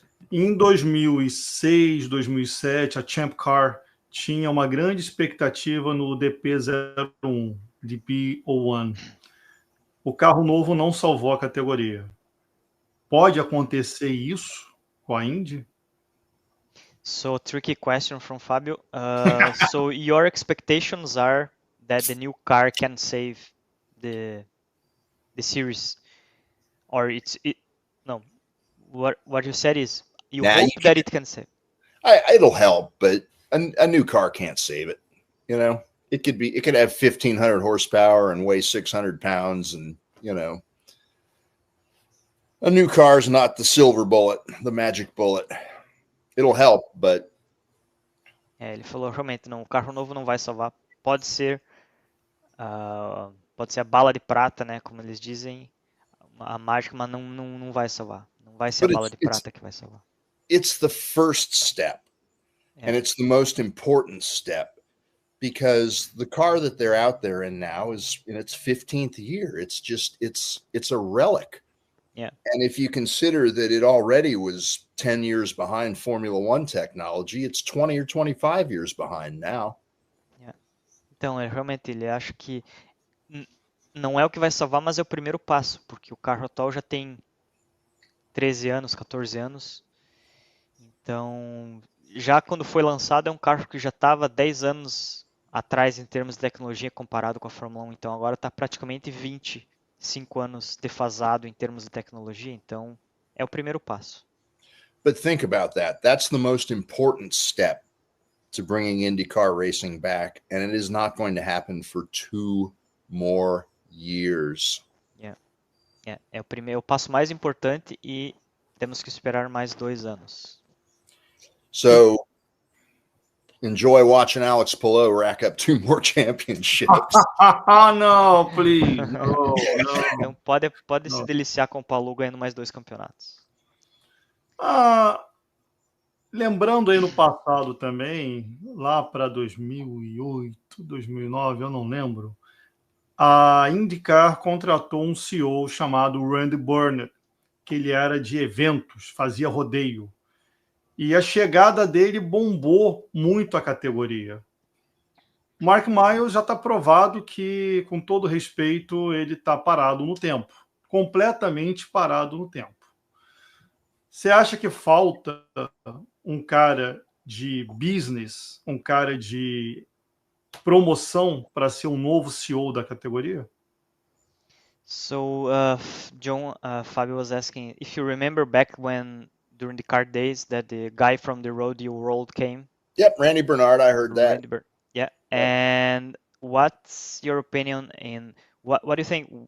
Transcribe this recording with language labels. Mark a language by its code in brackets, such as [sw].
[pt] Em 2006, 2007, a Champ Car tinha uma grande expectativa no DP01, DP01. O carro novo não salvou a categoria. Pode acontecer isso com a Indy? [en] So tricky question from Fabio. So your expectations are that the new car can save the series, or no? What you said is you hope that it can save. It'll help, but a new car can't save it. You know, it could have 1,500 horsepower and weigh 600 pounds, and you know, a new car is not the silver bullet, the magic bullet. It'll help, but [pt] Ele falou realmente não, o carro novo não vai salvar. Pode ser a bala de prata, né, como eles dizem, a mágica, mas não vai salvar. Não vai ser a bala de prata que vai salvar. [en] It's the first step, and it's the most important step, because the car that they're out there in now is in its 15th year. It's a relic. Yeah. And if you consider that it already was 10 years behind Formula One technology, it's 20 or 25 years behind now. Yeah. [pt] Então, realmente, ele acha que não é o que vai salvar, mas é o primeiro passo, porque o carro atual já tem 13 anos, 14 anos. Então, já quando foi lançado, é um carro que já estava 10 anos atrás em termos de tecnologia comparado com a Fórmula 1. Então, agora está praticamente 25 anos defasado em termos de tecnologia. Então, é o primeiro passo. [en] But think about that. That's the most important step to bringing IndyCar racing back, and it is not going to happen for 2 more years. [pt] É o passo mais importante e temos que esperar mais 2 anos. [en] So enjoy watching Alex Palou rack up 2 more championships. No, please. No. [pt] Então pode se deliciar com o Palou ganhando mais 2 campeonatos. Lembrando aí no passado também, lá para 2008, 2009, eu não lembro, a IndyCar contratou um CEO chamado Randy Burnett, que ele era de eventos, fazia rodeio. E a chegada dele bombou muito a categoria. Mark Miles já está provado que, com todo respeito, ele está parado no tempo. Completamente parado no tempo. Você acha que falta um cara de business, um cara de promoção para ser um novo CEO da categoria? [en] So, John, Fabio was asking if you remember back when during the car days that the guy from the rodeo world came. Yep, Randy Bernard, I heard that. Yeah, and what's your opinion in what do you think?